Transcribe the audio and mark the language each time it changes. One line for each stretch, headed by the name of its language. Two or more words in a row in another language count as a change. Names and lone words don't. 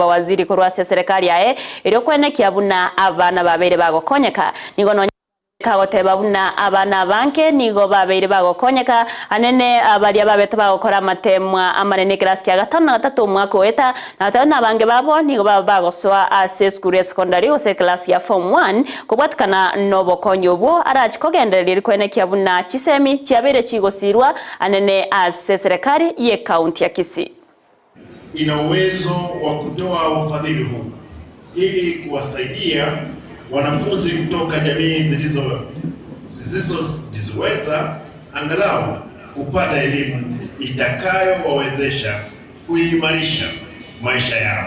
Gusii: waziri kurwase serikali yae ero kwene kyabuna abana babere bagokonyeka nigo no kagoteba buna abana banke nigo babere bagokonyeka anene abali ababeta bagokora matemwa amanene class ya gatano na gatatu mwaka weta na tana bange babo nigo bagoswa ase
English: school secondary
Gusii: ose class ya form 1 kubwatkana no bokonyo bwo arachikogendereria kwene kyabuna kisemi cyabere kigosirwa anene ase serikali ye county ya Kisii
Swahili: ina uwezo wa kutoa ufadhili huu ili kuwasaidia wanafunzi kutoka jamii zisizojiweza angalau kupata elimu itakayowawezesha kuimarisha maisha yao.